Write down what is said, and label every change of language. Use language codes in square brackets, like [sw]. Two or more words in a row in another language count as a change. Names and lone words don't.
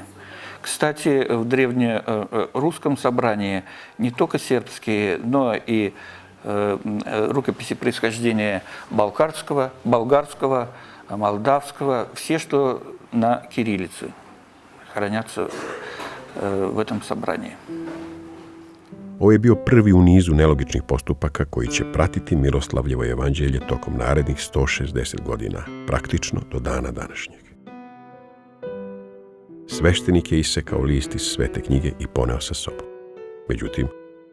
[ru] Кстати, в древнерусском собрании не только сербские, но и рукописи происхождения болгарского, молдавского, все, что на кириллице, хранятся в этом собрании. [sr] Ovo je bio prvi u nizu nelogičnih postupaka koji će pratiti Miroslavljevo evanđelje tokom narednih 160 godina, praktično do dana današnjeg. Sveštenik je isekao list iz Svete knjige i poneo sa sobom.